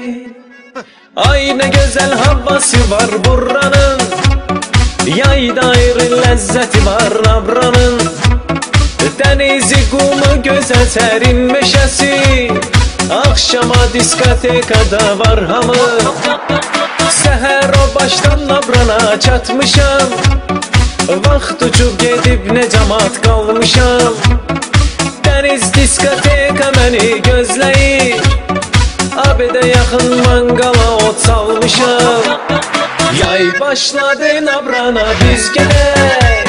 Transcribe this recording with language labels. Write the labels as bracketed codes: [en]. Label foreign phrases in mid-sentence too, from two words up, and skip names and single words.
[tr] Ay ne güzel havası var buranın. Yayda ayrı lezzeti var nabranın. Denizi, kumu, güzel serin meşesi. [az] Akşama diskotekada var hamı. Seher o baştan nabrana çatmışam. Vaxt uçub gedib ne cəmat qalmışam. Deniz diskoteka məni gözləyir. Abedə yaxın mangala ot salmışam. Yay başladı nabrana biz gedək.